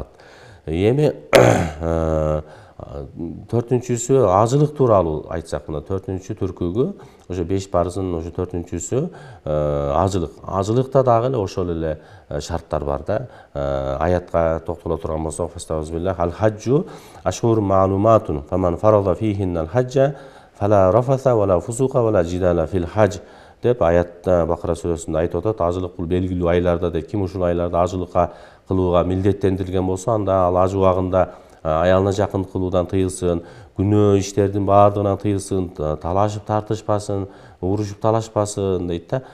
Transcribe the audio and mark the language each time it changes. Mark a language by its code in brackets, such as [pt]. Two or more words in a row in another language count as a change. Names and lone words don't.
[ky] Эми төртүнчүсү ажылык тууралуу айтсак, мына төртүнчү түркүгү, ошо 5 парыздын ошо төртүнчүсү ажылык. Ажылыкта дагы эле ошол эле шарттар бар да. Аятка токтоло турган болсок, [ar] فأستعيذ بالله الحج أشهر معلومات فمن فرض فيهن الحج فلا رفث ولا فسوق ولا جدال في الحج. [ky] деп аятта Бакара сүрөсүндө айтып атат. Ажылык бул белгилүү айларда дейт. Ким ушул айларда ажылыкка кылууга милдеттендирилген болсо, анда ал аж убагында аялына жакын кылуудан тыйылсын, күнөө иштердин баардыгынан тыйылсын, талашып тартышпасын, урушуп талашпасын дейт да.